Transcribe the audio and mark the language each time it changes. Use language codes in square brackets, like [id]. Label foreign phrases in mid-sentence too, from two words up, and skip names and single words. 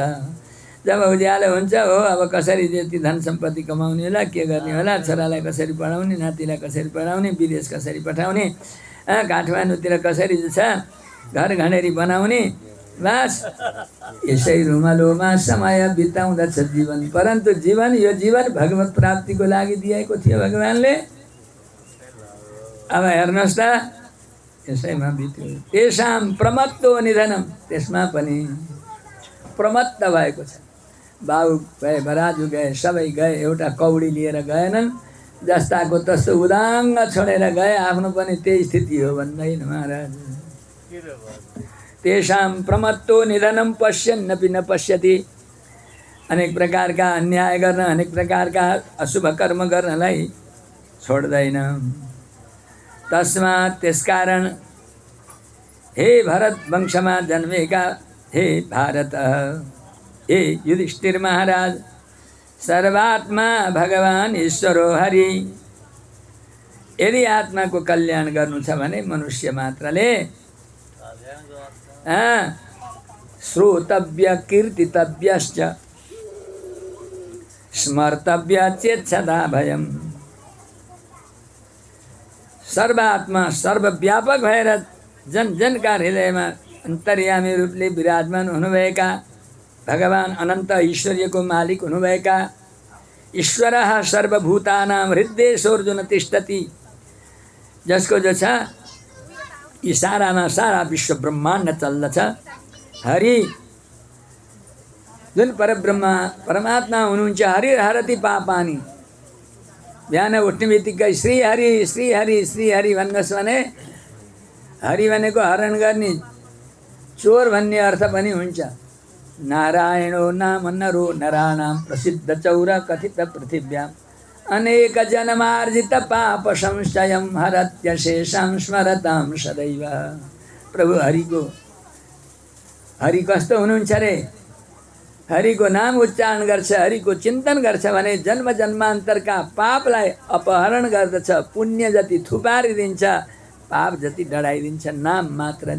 [ne] जब उज्यालो हुन्छ, हो अब कसरी त्यति धन सम्पत्ति कमाउने होला, के गर्ने होला, छोरालाई कसरी पढाउने, नातिलाई कसरी पढाउने, विदेश कसरी पठाउने, काठमाडौँतिर कसरी जो छ घर घडेरी बनाउने, बस यसै रुमलोमा समय बिताउँदछ जीवन। परन्तु जीवन, यो जीवन भगवत प्राप्तिको लागि दिएको थियो भगवानले। अब हेर्नुहोस् त, यसैमा बित्यो। [sa] तेषां प्रमत्तो निधनम। [ne] त्यसमा पनि प्रमत्त भएको छ। बाबु गए, बराजु गए, सबै गए, एउटा कौडी लिएर गएनन्। जस्ताको तस्तो उदाङ्ग छोडेर गए। आफ्नो पनि त्यही स्थिति हो भन्दैन महाराज। [sa] तेषां प्रमत्तो निधनम पश्यन्नपि न पश्यति। [ne] अनेक प्रकारका अन्याय गर्न, अनेक प्रकारका अशुभ कर्म गर्नलाई छोड्दैन। तस्मात् त्यसकारण हे भरत वंशमा जन्मेका हे भारत, हे युधिष्ठिर महाराज, [sa] सर्वात्मा भगवान ईश्वरो हरि। [ne] यदि आत्माको कल्याण गर्नु छ भने मनुष्य मात्रले [sa] श्रोतव्य कीर्तितव्यश्च स्मर्तव्य चेत् सदा भयम्। [ne] सर्वात्मा सर्वव्यापक भएर जन जनका हृदयमा अन्तर्यामी रूपले विराजमान हुनुभएका भगवान अनन्त ऐश्वर्यको मालिक हुनुभएका [sa] ईश्वरः सर्वभूतानां हृदयेषोऽर्जुन तिष्ठति। [ne] जसको जो छ इसारामा सारा विश्व ब्रह्माण्ड चल्दछ। हरि जुन परब्रह्म परमात्मा हुनुहुन्छ, [sa] हरि हरति पापानि। [ne] बिहान उठ्ने बित्तिकै श्री हरि श्री हरि श्री हरि भन्नुहोस् भने हरि भनेको हरण गर्ने, चोर भन्ने अर्थ पनि हुन्छ। [sa] नारायणो नाम नरो नराणां प्रसिद्ध चौर कथित पृथिव्याम् अनेक जन्मार्जित पाप संशयं हरत्यशेषां स्मरतां सदैव। [ne] प्रभु हरि कस्तो हुनुहुन्छ रे? हरिको नाम उच्चारण गर्छ, हरिको चिन्तन गर्छ भने जन्म जन्मान्तरका पापलाई अपहरण गर्दछ, पुण्य जति थुपारिदिन्छ, पाप जति डढाइदिन्छ नाम मात्रले।